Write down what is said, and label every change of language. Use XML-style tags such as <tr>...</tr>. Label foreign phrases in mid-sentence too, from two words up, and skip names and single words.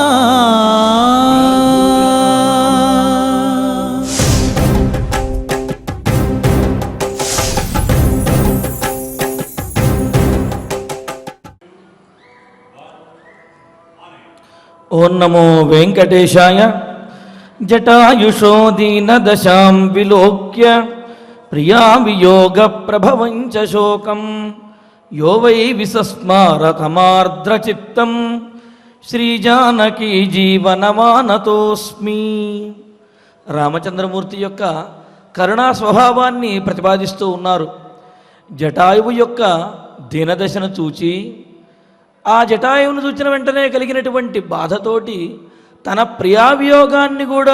<sa>ओं नमो वेंकटेशाय। जटायुषो दीनदशां विलोक्य प्रिया वियोग प्रभवञ्च शोकं यो वै विसस्मारतमार्द्रचित्तं श्रीजानकी జీవనమానతోస్మి।</sa> <te>రామచంద్రమూర్తి యొక్క కరుణా స్వభావాన్ని ప్రతిపాదిస్తూ ఉన్నారు. జటాయువు యొక్క దీనదశను చూచి ఆ జటాయువును చూచిన వెంటనే కలిగినటువంటి బాధతోటి తన ప్రియావియోగాన్ని కూడా</te>